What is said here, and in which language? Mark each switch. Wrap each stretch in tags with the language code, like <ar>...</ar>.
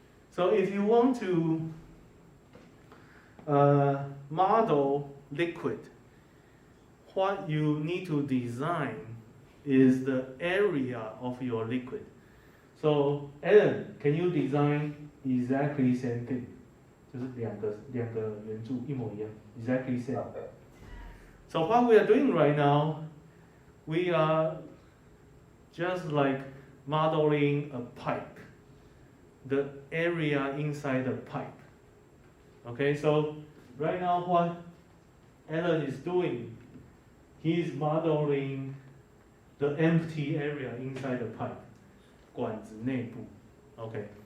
<en>So if you want to model liquid, what you need to design is the area of your liquid. So Alan, can you design exactly same thing?</en> <zh>就是两个圆柱一模一样 exactly same.</zh> <en>Okay. So what we are doing right now, we are just like modeling a pipe, the area inside the pipe. Okay, so right now what Alan is doing, he's modeling the empty area inside the pipe, 管子内部. Okay.</en>